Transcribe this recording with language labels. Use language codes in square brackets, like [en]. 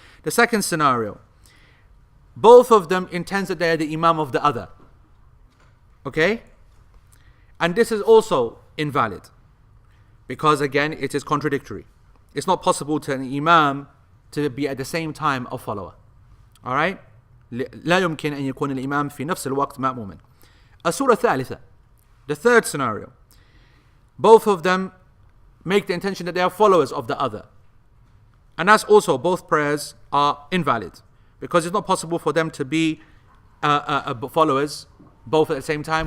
[en] The second scenario, both of them intends that they are the imam of the other. Okay? And this is also invalid, because again, it is contradictory. It's not possible to an imam to be at the same time a follower. All right? [ar] لا يمكن أن يكون الإمام في نفس الوقت مأموما. الصورة الثالثة, [en] the third scenario, both of them make the intention that they are followers of the other. And that's also, both prayers are invalid, because it's not possible for them to be followers both at the same time.